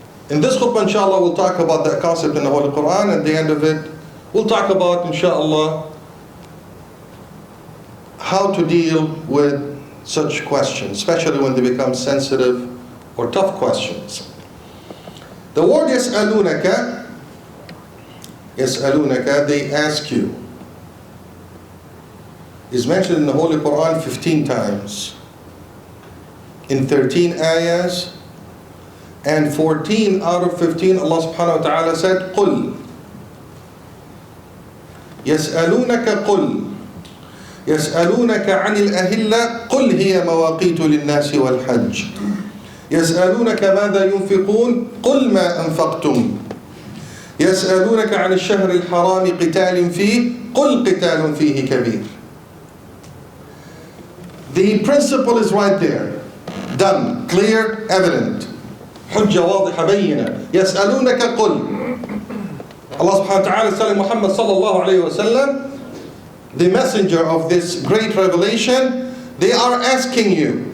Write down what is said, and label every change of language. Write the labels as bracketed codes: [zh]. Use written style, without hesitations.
[en] In this khutbah, inshallah, we'll talk about that concept in the Holy Quran. At the end of it, we'll talk about, inshallah, how to deal with such questions, especially when they become sensitive or tough questions. The word يَسْأَلُونَكَ, they ask you, is mentioned in the Holy Quran 15 times, in 13 ayahs, and 14 out of 15 Allah subhanahu wa ta'ala said, [ar] قُلْ يَسْأَلُونَكَ قُلْ يَسْأَلُونَكَ عَنِ الْأَهِلَّةِ قُلْ هِيَ مَوَاقِيتُ لِلنَّاسِ وَالْحَجِّ يَسْأَلُونَكَ مَاذَا يُنْفِقُونَ قُلْ مَا أَنْفَقْتُمْ يَسْأَلُونَكَ عَنِ الشَّهْرِ الْحَرَامِ قِتَالٍ فِيهِ قُلْ قِتَالٌ فِيهِ كَبِيرٌ. [en] The principle is right there, done, clear, evident. [ar] حجة واضحة بينة. يسألونك قل. [en] Allah subhanahu wa ta'ala is telling Muhammad sallallahu alayhi wa sallam, the messenger of this great revelation, they are asking you.